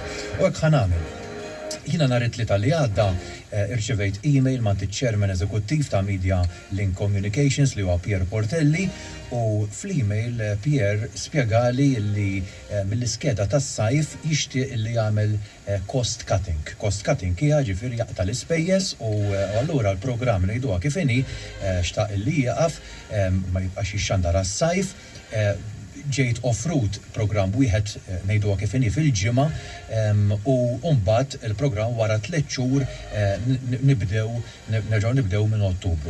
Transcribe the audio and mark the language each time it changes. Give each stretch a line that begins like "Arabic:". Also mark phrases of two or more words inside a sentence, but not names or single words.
Maltese: U hekk ħanagħmel. Jiena nhar it-tlieta li għadda irċevejt email ma' chairman eżekuttiv ta' Media Link Communications li huwa Pier Portelli u fl-email Pier spjegali li mill-iskeda tas-sajf jixtieq li jagħmel
English: cost cutting. Cost cutting
Maltese: hija ġifieri jaqta' l-ispejjeż u allura l-programm ngħiduha kif inhi xtaq li jaqaf ma jibqax jixxandar għas-sajf. Ġejt offrut programm wieħed ngħiduha kif inhi fil-ġimgħa u mbagħad il-programm wara 3 xhur nerġgħu nibdew minn Ottubru.